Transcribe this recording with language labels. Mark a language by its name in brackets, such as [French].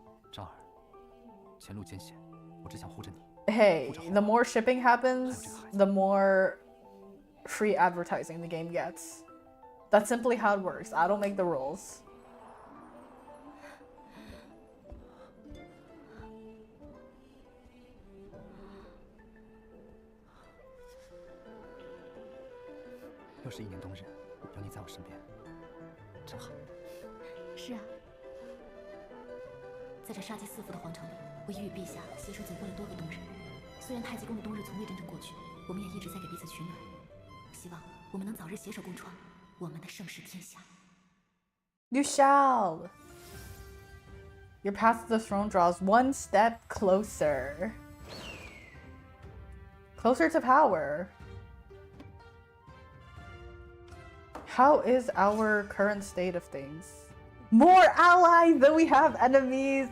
[Chinese] 昭儿，前路艰险，我只想护着你。 [English] Hey, the more shipping happens, the more free advertising the game gets. That's simply how it works. I don't make the rules. [Chinese] 又是一年冬日，有你在我身边，真好。是啊，在这杀机四伏的皇城里，我已与陛下携手走过了多个冬日。虽然太极宫的冬日从未真正过去，我们也一直在给彼此取暖。希望我们能早日携手共创我们的盛世天下。 [English] You shall. Your path to the throne draws one step closer. Closer to power. How is our current state of things? More allies than we have enemies.